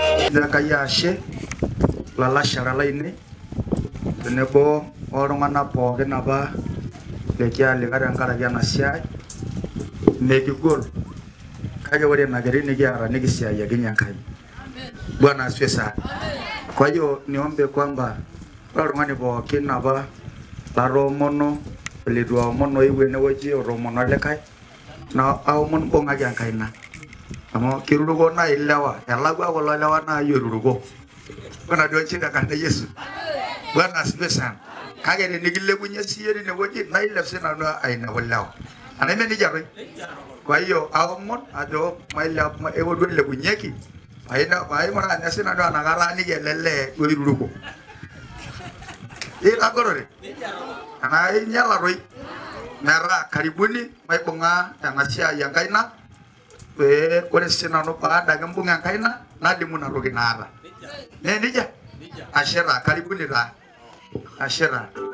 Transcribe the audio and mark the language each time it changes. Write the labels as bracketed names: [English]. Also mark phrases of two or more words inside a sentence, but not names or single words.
[Masai] kaya ashe lala shara laine tenebo oltung'anak pookin apa lekialikata tenkaraki ena siai mekigol kake ore ina keri nikiata nikisiayiakinye Enkai. [Swahili] Bwana asifiwe sana. Kwa hiyo [Masai] niombe kwamba ore oltung'ani pookin apa latoomono litu aomono eewuo enewueji otoomono likae na aomon bung'aki enkaina amu kiruruko nai ilewa elakwa kulo lewa nai oruruko kuna duo nchida kanda Yesu. [Swahili] Bwana asifiwe sana. [Masai] Kake tenikilepunye siye tinewueji na ilep sinanu aina kulewa anaime nija toi. [Swahili] Kwa hiyo [Masai] aomon ajo ewo duo ilepunyeki maimura anya sinanu anakalaniki ele lee oiruruko itagorore ana inyala toi metaa karibuni maibung'a ena siai enkaina pee ore sinanu baada kimbung'a enkaina nalimu ina toki naata nejia ashe taa karibuni taa ashe taa